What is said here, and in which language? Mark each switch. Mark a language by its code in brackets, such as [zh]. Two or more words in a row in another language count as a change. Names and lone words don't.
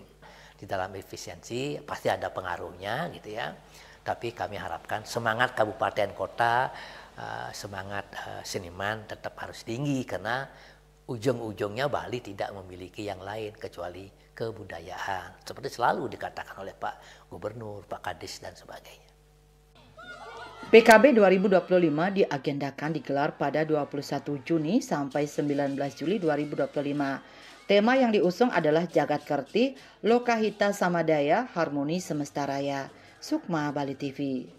[id] Di dalam efisiensi pasti ada pengaruhnya gitu ya, tapi kami harapkan semangat kabupaten kota, semangat seniman tetap harus tinggi karena ujung-ujungnya Bali tidak memiliki yang lain kecuali kebudayaan. Seperti selalu dikatakan oleh Pak Gubernur, Pak Kadis dan sebagainya. PKB 2025 diagendakan digelar pada 21 Juni sampai 19 Juli 2025. Tema yang diusung adalah Jagat Kerti, Lokahita Samadaya, Harmoni Semesta Raya. Sukma, Bali TV.